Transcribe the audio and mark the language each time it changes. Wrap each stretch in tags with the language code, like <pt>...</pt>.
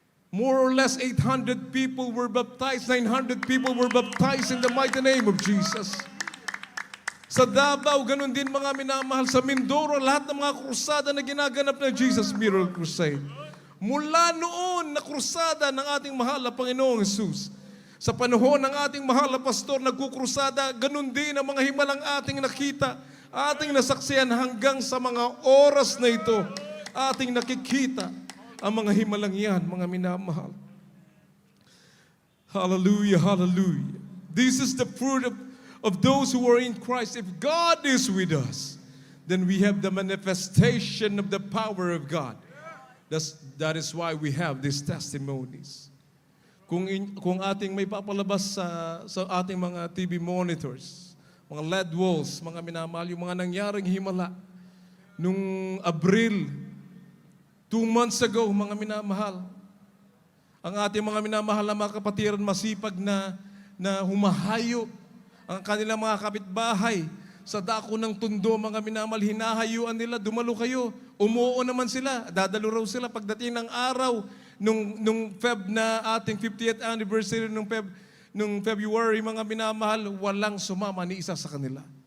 <en>More or less 800 people were baptized, 900 people were baptized in the mighty name of Jesus.</en> <tl>Sa Davao, ganun din mga minamahal. Sa Mindoro, lahat ng mga krusada na ginaganap ng Jesus Miracle Crusade. Mula noon na krusada ng ating mahal na Panginoong Jesus. Sa panahon ng ating mahal na pastor nagkukrusada, ganun din ang mga himalang ating nakita, ating nasaksiyan hanggang sa mga oras na ito, ating nakikita ang mga himalang yan, mga minamahal. Hallelujah, hallelujah.</tl> <en>This is the fruit of those who are in Christ. If God is with us, then we have the manifestation of the power of God. That is why we have these testimonies.</en> <tl>Kung ating may papalabas sa ating mga TV monitors, mga LED walls, mga minamahal, yung mga nangyaring himala, nung Abril, 2 months ago, mga minamahal, ang ating mga minamahal na mga kapatiran masipag na humahayo, ang kanilang mga kapitbahay, sa dako ng tundo, mga minamahal, hinahayuan nila, dumalo kayo, umuo naman sila, dadalo raw sila pagdating ng araw, nung Feb na ating 50th anniversary, nung February, mga minamahal, walang sumama ni isa sa kanila.</tl>